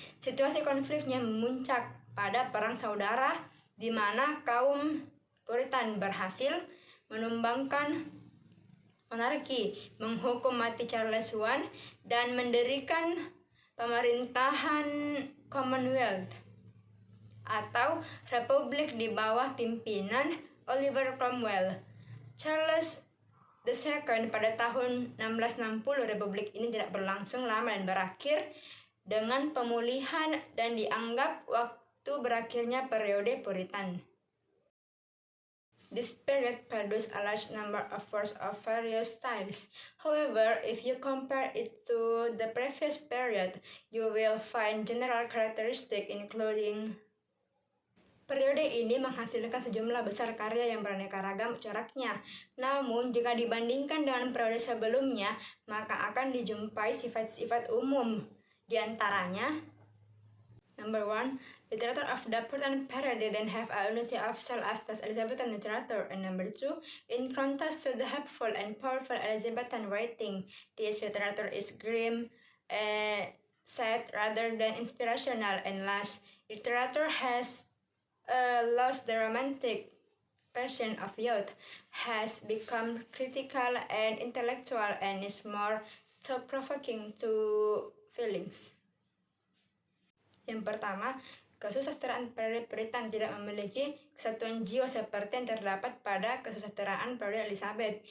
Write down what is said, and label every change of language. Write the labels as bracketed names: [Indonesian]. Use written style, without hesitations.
[Indonesian] Situasi konfliknya memuncak pada Perang Saudara, di mana kaum Puritan berhasil menumbangkan monarki, menghukum mati Charles I, dan mendirikan pemerintahan Commonwealth atau Republik di bawah pimpinan Oliver Cromwell. Charles II pada tahun 1660, Republik ini tidak berlangsung lama dan berakhir dengan pemulihan dan dianggap waktu berakhirnya periode Puritan. [English] This period produced a large number of works of various styles. However, if you compare it to the previous period, you will find general characteristics including [Indonesian] periode ini menghasilkan sejumlah besar karya yang beraneka ragam coraknya. Namun, jika dibandingkan dengan periode sebelumnya, maka akan dijumpai sifat-sifat umum. Di antaranya, [English] number 1, literature of the Puritan period didn't have a unity of style as the Elizabethan literature. And number 2, in contrast to the helpful and powerful Elizabethan writing, this literature is grim, sad rather than inspirational. And last, literature has lost the romantic passion of youth, has become critical and intellectual, and is more thought-provoking to feelings. [Indonesian] Yang pertama, kesusastraan periode Puritan tidak memiliki kesatuan jiwa seperti yang terdapat pada kesusastraan periode Elizabeth.